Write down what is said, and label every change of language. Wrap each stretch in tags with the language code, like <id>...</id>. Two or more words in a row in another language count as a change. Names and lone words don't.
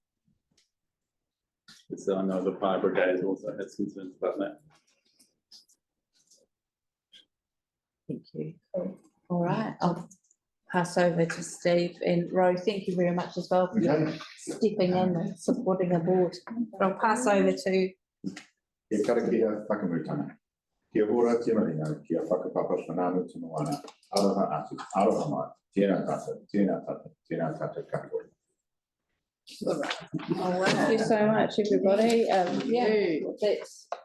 <en>So I know the fire brigade also has concerns about that. Thank you. All right, I'll pass over to Steve and Ro, thank you very much as well for Okay, stepping in and supporting the board. I'll pass over to,</en> <mi>e karakia whakamutanga. Kia ora te marina, kia whakapapa whananu te moana, aroha atu, aroha mai, tēnā tata, tēnā tata, tēnā tata katoa.</mi> <en>thank you so much, everybody. Yeah, that's</en>